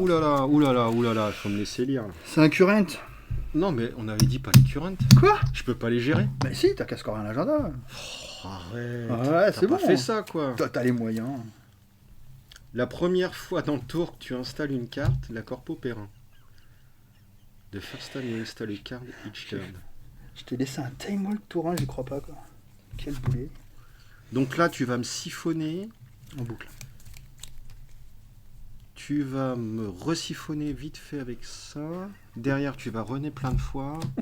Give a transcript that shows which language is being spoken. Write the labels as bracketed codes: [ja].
[fr] Oulala, oulala, oulala, faut me laisser lire. Là. C'est un current. Non mais on avait dit pas les currents. Quoi? Je peux pas les gérer. Mais si, t'as qu'à scorer un agenda. Oh, arrête. Ouais, c'est T'as bon. pas fait ça quoi. Toi, t'as les moyens. La première fois dans le tour que tu installes une carte, la corpo perd 1. [en] The first time you install a card each turn. [fr] Je t'ai laissé un time walk tour 1, j'y crois pas, quoi. Quel boulet. Donc là tu vas me siphonner. En boucle. Tu vas me resiphonner vite fait avec ça. Derrière tu vas runner plein de fois.